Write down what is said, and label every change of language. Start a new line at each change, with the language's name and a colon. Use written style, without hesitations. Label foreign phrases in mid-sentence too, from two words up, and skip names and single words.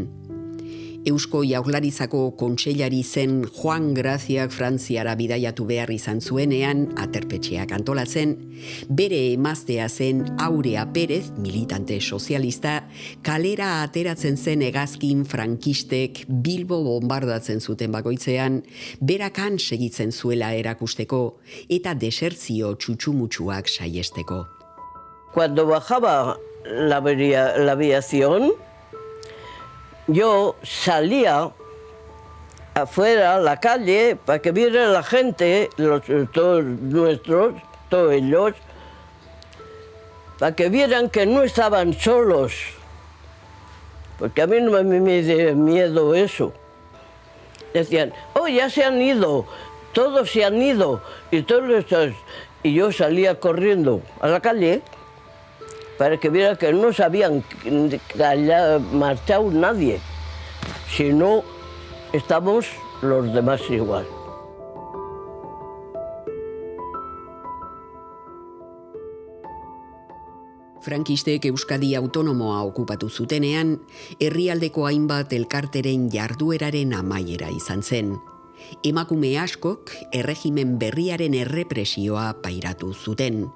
Basque: Eusko Jaurlaritzako kontseilari zen Juan Graziak Frantziara bidaiatu behar izan zuenean, aterpetxeak antolatzen, bere emaztea zen Aurea Perez, militante sozialista, kalera ateratzen zen hegazkin frankistek Bilbo bombardatzen zuten bakoitzean, berakan segitzen zuela erakusteko eta desertzio txutxumutxuak saiesteko.
Spanish: Cuando bajaba la aviación, yo salía afuera a la calle para que viera la gente, todos ellos, para que vieran que no estaban solos, porque a mí no me dio miedo eso. Decían, oh, ya se han ido, todos se han ido, y y yo salía corriendo a la calle para que viera que no sabían que haya marchado nadie, si no estamos los demás igual.
Basque: Frankistek Euskadi autonomoa okupatu zutenean, herrialdeko hainbat elkarteren jardueraren amaiera izan zen. Emakume askok erregimen berriaren errepresioa pairatu zuten.